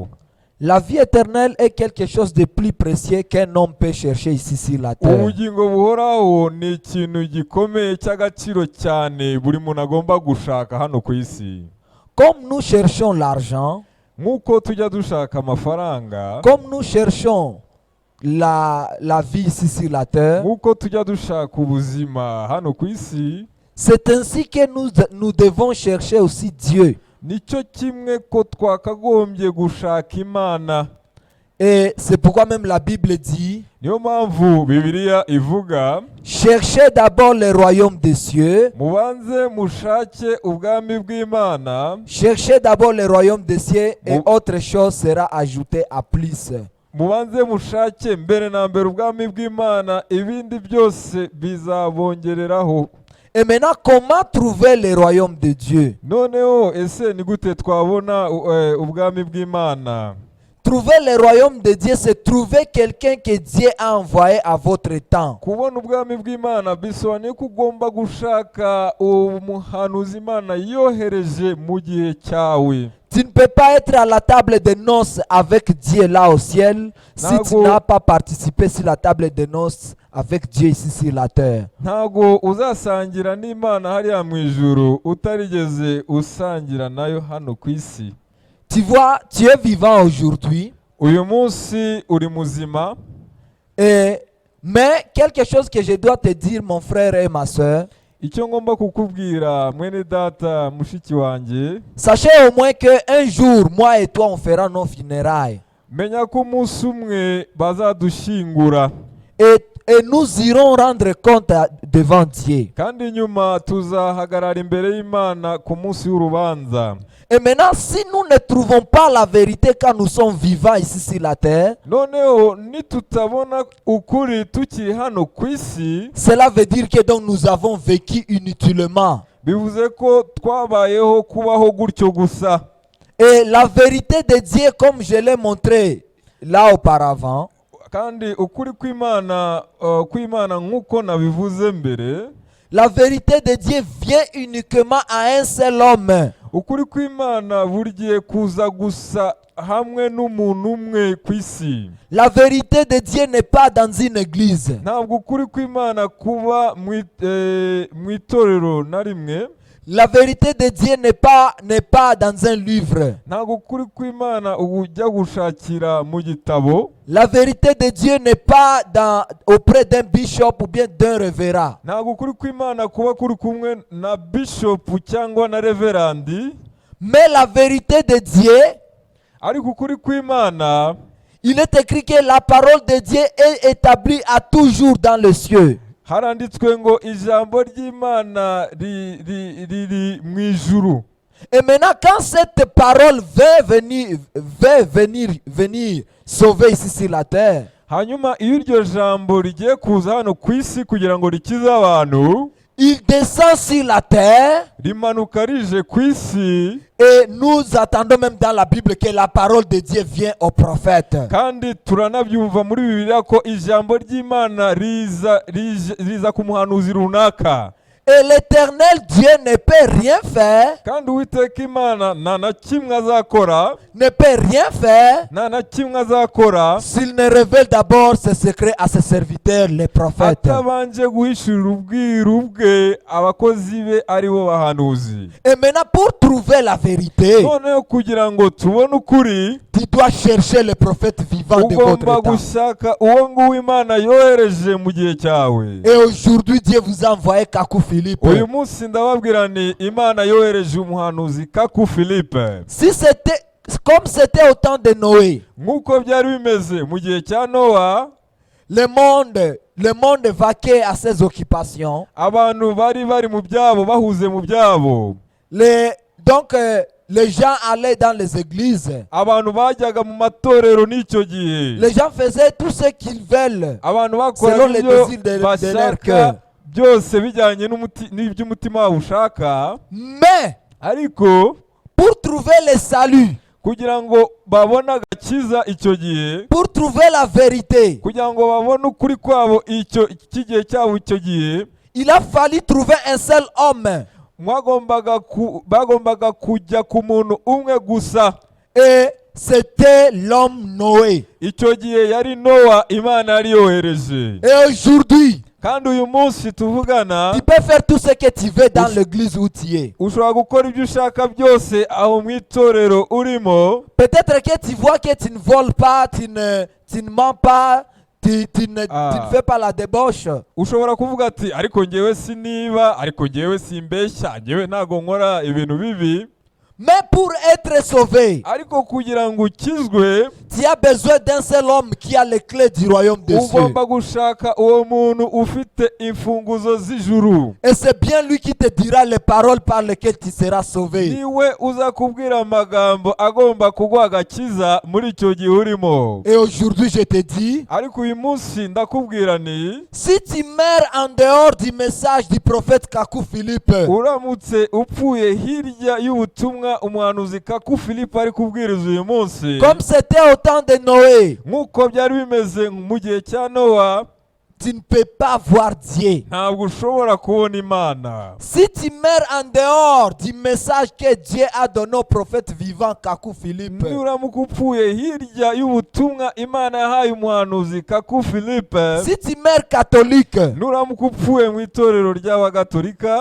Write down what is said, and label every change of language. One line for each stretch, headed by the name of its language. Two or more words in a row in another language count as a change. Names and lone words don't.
French: La vie éternelle est quelque chose de plus précieux qu'un homme peut chercher ici sur la terre.
Kinyarwanda: Ubugingo buhoraho ni ikintu gikomeye cy'agaciro cyane buri muntu agomba gushaka hano ku isi.
French: Comme nous cherchons l'argent,
Kinyarwanda: nk'uko tujya dushaka amafaranga,
French: comme nous cherchons la vie ici sur la terre,
Kinyarwanda: nk'uko tujya dushaka ubuzima hano ku isi,
French: c'est ainsi que nous devons chercher aussi Dieu
Kinyarwanda: nicyo kimwe ko twakagombye gushaka Imana.
French: Et c'est pourquoi même la Bible dit,
Kinyarwanda: Niyo mpamvu Bibiliya ivuga,
French: cherchez d'abord le royaume des cieux.
Kinyarwanda: mubanze mushake ubwami bw'Imana,
French: Cherchez d'abord le royaume des cieux et
Kinyarwanda: Mu-
French: autre chose sera ajoutée à plus.
Kinyarwanda: mubanze mushake mbere na mbere ubwami bw'Imana, ibindi byose bizabongereraho.
French: Et maintenant, comment trouver le royaume de Dieu?
Kinyarwanda: Noneho ese ni gute twabona ubwami bw'Imana?
French: Trouver le royaume de Dieu, c'est trouver quelqu'un que Dieu a envoyé à votre temps.
Kinyarwanda: Kubona ubwami bw'Imana bisobanuye ko ugomba gushaka umuhanuzi Imana yohereje mu gihe cyawe.
French: Tu ne peux pas être à la table de noces avec Dieu là au ciel si tu
Kinyarwanda: Nago-
French: n'as pas participé sur la table de noces avec Dieu ici sur la terre.
Kinyarwanda: Ntago uzasangira n'Imana hariya mu ijuru utarigeze usangira nayo hano ku isi.
French: Tu vois, tu es vivant aujourd'hui,
Kinyarwanda: Uyu munsi uri muzima,
French: mais quelque chose que je dois te dire, mon frère et ma soeur,
Kinyarwanda: icyo ngomba kukubwira mwene data mushiki wanjye,
French: sachez au moins qu'un jour, moi et toi, on fera nos funérailles.
Kinyarwanda: menya ko umunsi umwe bazadushyingura
French: Et nous irons rendre compte devant Dieu.
Kinyarwanda: kandi nyuma tuzahagarara imbere y'Imana ku munsi w'urubanza.
French: Et maintenant, si nous ne trouvons pas la vérité quand nous sommes vivants ici sur la terre,
Kinyarwanda: Noneho nitutabona ukuri tukiri hano ku isi,
French: cela veut dire que donc nous avons vécu inutilement.
Kinyarwanda: bivuze ko twabayeho kubaho gutyo gusa.
French: Et la vérité de Dieu, comme je l'ai montré là auparavant,
Kinyarwanda: Kandi ukuri kw'Imana nk'uko nabivuze mbere,
French: la vérité de Dieu vient uniquement à un seul homme.
Kinyarwanda: ukuri kw'Imana burigiye kuza gusa hamwe n'umuntu umwe ku isi.
French: La vérité de Dieu n'est pas dans une église.
Kinyarwanda: Ntabwo ukuri kw'Imana kuba mu itorero na rimwe.
French: La vérité de Dieu n'est pas dans un livre.
Kinyarwanda: Ntabwo ukuri kw'Imana ujya gushakira mu gitabo.
French: La vérité de Dieu n'est pas auprès d'un bishop ou bien d'un révérend.
Kinyarwanda: Ntabwo ukuri kw'Imana kuba kuri kumwe na bishop cyangwa na reverandi.
French: Mais la vérité de Dieu,
Kinyarwanda: Ariko ukuri kw'Imana,
French: il est écrit que la parole de Dieu est établie à toujours dans les cieux.
Kinyarwanda: haranditswe ngo ijambo ry'Imana riri mu ijuru.
French: Et maintenant, quand cette parole veut venir sauver ici sur la terre,
Kinyarwanda: Hanyuma iyo iryo jambo rigiye kuza hano ku isi kugira ngo rikize abantu,
French: il descend sur la terre.
Kinyarwanda: rimanuka rije ku isi,
French: Et nous attendons même dans la Bible que la parole de Dieu vient au prophète.
Kinyarwanda: kandi turanabyumva muri Bibiliya ko ijambo ry'Imana riza ku muhanuzi runaka.
French: Et l'éternel Dieu ne peut rien faire,
Kinyarwanda: Kandi Uwiteka Imana nta na kimwe azakora,
French: ne peut rien faire
Kinyarwanda: nta na kimwe azakora
French: s'il ne révèle d'abord ses secrets à ses serviteurs, les prophètes.
Kinyarwanda: atabanje guhishurira ubwiru bwe abakozi be ari bo bahanuzi.
French: Et maintenant, pour trouver la vérité,
Kinyarwanda: Noneho kugira ngo tubone ukuri,
French: tu dois chercher les prophètes vivants de votre
Kinyarwanda: ugomba
French: temps.
Kinyarwanda: gushaka uwo nguwo Imana yohereje mu gihe cyawe.
French: Et aujourd'hui, Dieu vous a envoyé Kakou Philippe.
Kinyarwanda: Uyu munsi ndababwira ni Imana yohereje umuhanuzi Kaku Philippe.
French: Si c'était comme c'était au temps de Noé,
Kinyarwanda: Nk'uko byari bimeze mu gihe cya Nowa,
French: le monde vaquait à ses occupations.
Kinyarwanda: abantu bari mu byabo, bahuze mu byabo.
French: Donc, les gens allaient dans les églises.
Kinyarwanda: Abantu bajyaga mu matorero n'icyo gihe.
French: Les gens faisaient tout ce qu'ils veulent
Kinyarwanda: Abantu
French: selon
Kinyarwanda: bakora
French: les
Kinyarwanda: ibyo
French: désirs de leur cœur.
Kinyarwanda: bashaka byose bijyanye n'iby'umutima wabo ushaka.
French: Mais
Kinyarwanda: Ariko
French: pour trouver le salut,
Kinyarwanda: kugira ngo babone agakiza icyo gihe,
French: pour trouver la vérité,
Kinyarwanda: kugira ngo babone ukuri kwabo cy'igihe cyabo icyo gihe,
French: il a fallu trouver un seul homme.
Kinyarwanda: bagombaga kujya ku muntu umwe gusa.
French: Et c'était l'homme Noé.
Kinyarwanda: Icyo gihe yari Nowa Imana yari yohereje.
French: Et aujourd'hui,
Kinyarwanda: Kandi uyu munsi tuvugana,
French: tu peux faire tout ce que tu veux dans l'église où tu es.
Kinyarwanda: ushobora gukora ibyo ushaka byose aho mu itorero urimo.
French: Peut-être que tu vois que tu ne voles pas, tu ne mens pas, tu ne fais pas la débauche.
Kinyarwanda: Ushobora kuvuga ati ariko ngewe siniba, ariko ngewe simbeshya, ngewe ntago nkora ibintu bibi.
French: Mais pour être sauvé,
Kinyarwanda: ariko kugira ngo ukizwe
French: tu as besoin d'un seul homme qui a les clés du royaume des cieux.
Kinyarwanda: ugomba gushaka uwo muntu ufite imfunguzo z'ijuru.
French: Et c'est bien lui qui te dira les paroles par lesquelles tu seras sauvé.
Kinyarwanda: niwe uzakubwira amagambo agomba kuguha agakiza muri icyo gihe urimo.
French: Et aujourd'hui, je te dis,
Kinyarwanda: ariko uyu munsi ndakubwira ni
French: si tu meurs en dehors du message du prophète Kakou Philippe,
Kinyarwanda: uramutse upfuye hirya y'ubutumwa umuhanuzi Kaku Philippe ari kubwiriza uyu munsi,
French: comme c'était au temps de Noé,
Kinyarwanda: nk'uko byari bimeze mu gihe cya Nowa,
French: tu ne peux pas voir Dieu.
Kinyarwanda: ntabwo ushobora kubona Imana.
French: Si tu meurs en dehors du message que Dieu a donné au prophète vivant Kakou Philippe,
Kinyarwanda: nuramuka upfuye hirya y'ubutumwa Imana yahaye umuhanuzi Kaku Philippe,
French: si tu meurs catholique,
Kinyarwanda: nuramuka upfuye mu itorero ry'abagatolika,